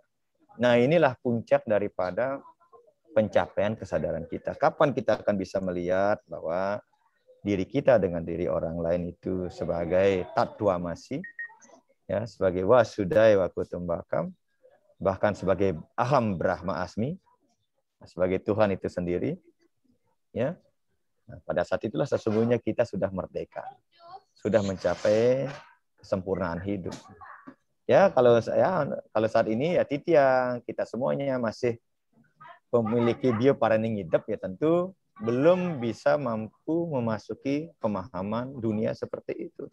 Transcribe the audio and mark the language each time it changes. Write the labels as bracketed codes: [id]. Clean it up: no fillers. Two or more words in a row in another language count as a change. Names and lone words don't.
[id] Nah, inilah puncak daripada pencapaian kesadaran kita. Kapan kita akan bisa melihat bahwa diri kita dengan diri orang lain itu sebagai tatwamasi, ya, sebagai [sa] wasudaya wa kutumbakam, [id] bahkan sebagai [sa] aham brahma asmi, [id] sebagai Tuhan itu sendiri, ya. Nah, pada saat itulah sesungguhnya kita sudah merdeka, sudah mencapai kesempurnaan hidup. Ya, kalau saat ini ya Titiang, kita semuanya masih memiliki bioparenting hidup ya tentu belum bisa mampu memasuki pemahaman dunia seperti itu.